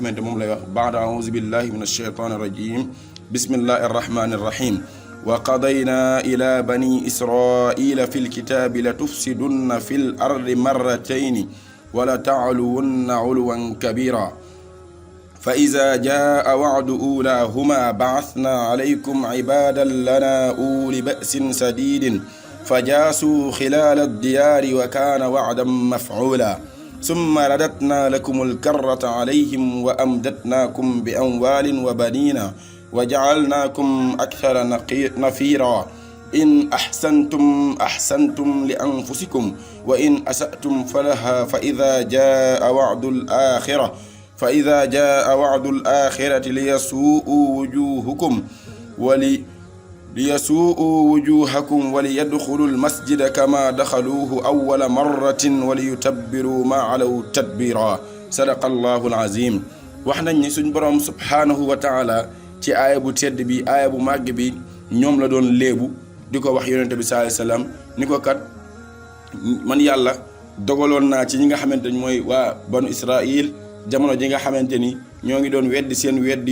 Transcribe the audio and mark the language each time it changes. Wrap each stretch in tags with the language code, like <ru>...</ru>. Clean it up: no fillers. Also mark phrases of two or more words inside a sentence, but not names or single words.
<wo>xamante moom lay wax baada</wo> <ar>أعوذ بالله من الشيطان الرجيم بسم الله الرحمن الرحيم وقضينا إلى بني إسرائيل في الكتاب لتفسدن في الأرض مرتين ولتعلن علوا كبيرا فإذا جاء وعد أولاهما بعثنا عليكم عبادا لنا أولي بأس شديد فجاسوا خلال الديار وكان وعدا مفعولا ثم رددنا لكم الكرة عليهم وأمددناكم بأموال وبنين وجعلناكم أكثر نفيرا إن أحسنتم لأنفسكم وإن أسأتم فلها فإذا جاء وعد الآخرة ليسوءوا وجوهكم وليدخلوا المسجد كما دخلوه أول مرة وليتبروا ما علوا تتبيرا صدق الله العظيم</ar> <wo>wax nañ ni suñ borom</wo> <ar>سبحانه وتعالى</ar> <wo>ci aaya bu tedd bi aaya bu màgg bi ñoom la doon léebu di ko wax yonente bi</wo> <ar>صلى الله عليه وسلم</ar> <wo>ni ko kat man yàlla dogaloon naa ci ñi nga xamante ni mooy waa banu Israil jamono ji nga xamante ni ñoo ngi doon weddi seen weddi</wo>